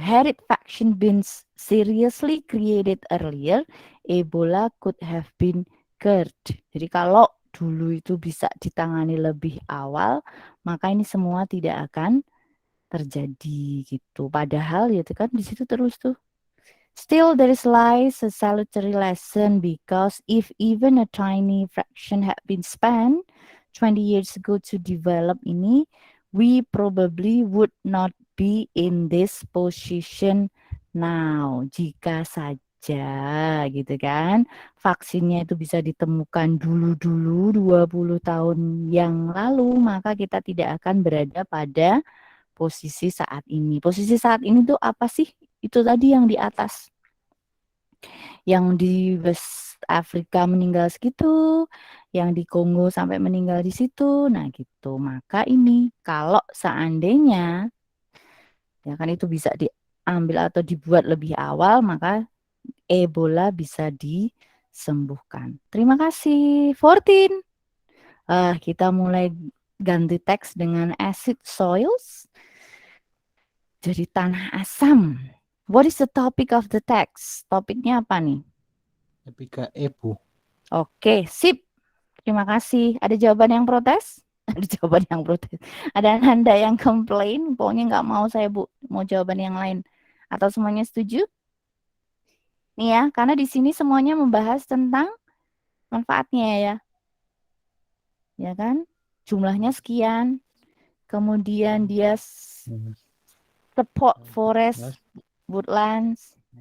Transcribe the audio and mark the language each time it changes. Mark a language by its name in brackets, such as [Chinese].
[English] Had it vaccine been seriously created earlier, Ebola could have been cured. [Indonesian] Jadi kalau dulu itu bisa ditangani lebih awal, maka ini semua tidak akan terjadi gitu. Padahal ya itu kan di situ terus tuh. [English] Still, there lies a salutary lesson because if even a tiny fraction had been spent 20 years ago to develop [Indonesian] ini, [English] we probably would not be in this position now. [Indonesian] Jika saja gitu kan, vaksinnya itu bisa ditemukan dulu-dulu 20 tahun yang lalu, maka kita tidak akan berada pada posisi saat ini. Posisi saat ini tuh apa sih? Itu tadi yang di atas. Yang di West Afrika meninggal segitu, yang di Kongo sampai meninggal di situ. Nah, gitu. Maka ini kalau seandainya ya kan itu bisa diambil atau dibuat lebih awal, maka Ebola bisa disembuhkan. Terima kasih, 14. Kita mulai ganti teks dengan acid soils. Jadi tanah asam. [English] What is the topic of the text? [Indonesian] Topiknya apa nih? Lebih ke E, Bu. Oke, sip. Terima kasih. Ada jawaban yang protes? Ada jawaban yang protes. Ada Anda yang komplain, pokoknya nggak mau saya, Bu. Mau jawaban yang lain. Atau semuanya setuju? Nih ya, karena di sini semuanya membahas tentang manfaatnya ya. Ya kan? Jumlahnya sekian. Kemudian dia [English] support forest, woodlands.